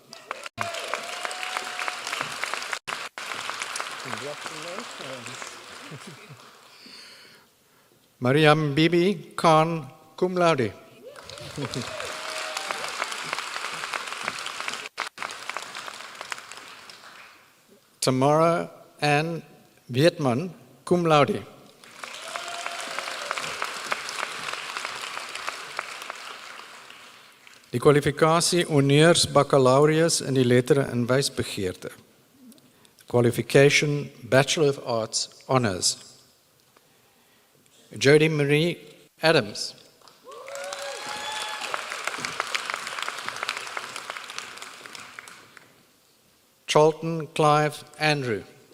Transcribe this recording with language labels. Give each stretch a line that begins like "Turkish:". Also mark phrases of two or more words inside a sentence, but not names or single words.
Afrikaans: Mariam Bibi Khan,
Latin: cum laude.
Afrikaans: Tamara Ann Vietman,
Latin: cum laude.
Afrikaans: Die kwalifikasie honneurs baccalaureus in die lettere en wysbegeerte.
English: Qualification Bachelor of Arts Honours.
Afrikaans: Jody Marie Adams. Charlton Clive Andrew.